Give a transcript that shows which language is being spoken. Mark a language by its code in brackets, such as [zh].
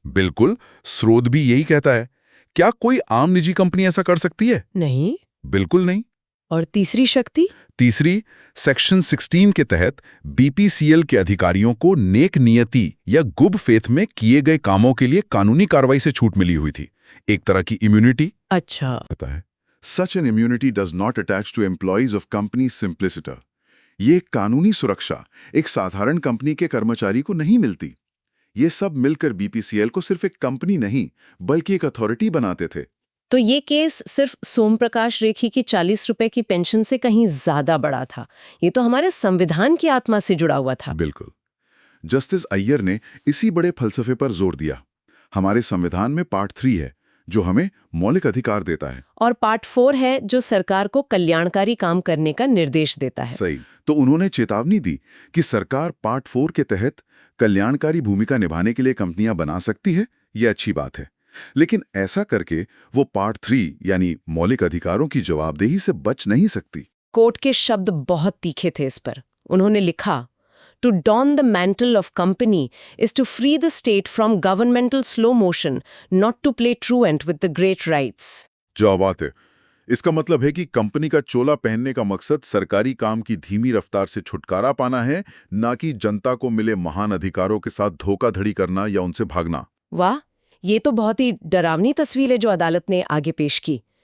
[hi] बिल्कुल, स्रोत भी यही कहता है। क्या कोई आम निजी कंपनी ऐसा कर सकती है? नहीं। बिल्कुल नहीं। और तीसरी शक्ति? तीसरी, सेक्शन 16 के तहत बीपीसीएल के अधिकारियों को नेक नियति या गुड फेथ में किए गए कामों के लिए कानूनी कार्रवाई से छूट मिली हुई थी, एक तरह की इम्यूनिटी। अच्छा। पता है, [en] Such an immunity does not attach to employees of company simpliciter. [hi] ये कानूनी सुरक्षा एक साधारण कंपनी के कर्मचारी को नहीं मिलती। ये सब मिलकर बीपीसीएल को सिर्फ एक कंपनी नहीं बल्कि एक अथॉरिटी बनाते थे। तो ये केस सिर्फ सोम प्रकाश रेखी की 40 रुपए की पेंशन से कहीं ज्यादा बड़ा था। ये तो हमारे संविधान की आत्मा से जुड़ा हुआ था। बिल्कुल। जस्टिस अय्यर ने इसी बड़े फलसफे पर जोर दिया। हमारे संविधान में पार्ट 3 है जो हमें मौलिक अधिकार देता है, और पार्ट 4 है जो सरकार को कल्याणकारी काम करने का निर्देश देता है। सही। तो उन्होंने चेतावनी दी कि सरकार पार्ट 4 के तहत कल्याणकारी भूमिका निभाने के लिए कंपनियां बना सकती है, ये अच्छी बात है, लेकिन ऐसा करके वो पार्ट 3 यानी मौलिक अधिकारों की जवाबदेही से बच नहीं सकती। कोर्ट के शब्द बहुत तीखे थे इस पर। उन्होंने लिखा, [en] To don the mantle of company is to free the state from governmental slow motion, not to play truant with the great rights. [hi] जो बात है, इसका मतलब है कि कंपनी का चोला पहनने का मकसद सरकारी काम की धीमी रफ्तार से छुटकारा पाना है, ना कि जनता को मिले महान अधिकारों के साथ धोखाधड़ी करना या उनसे भागना। वाह, ये तो बहुत ही डरावनी तस्वीर है जो अदालत ने आगे पेश की।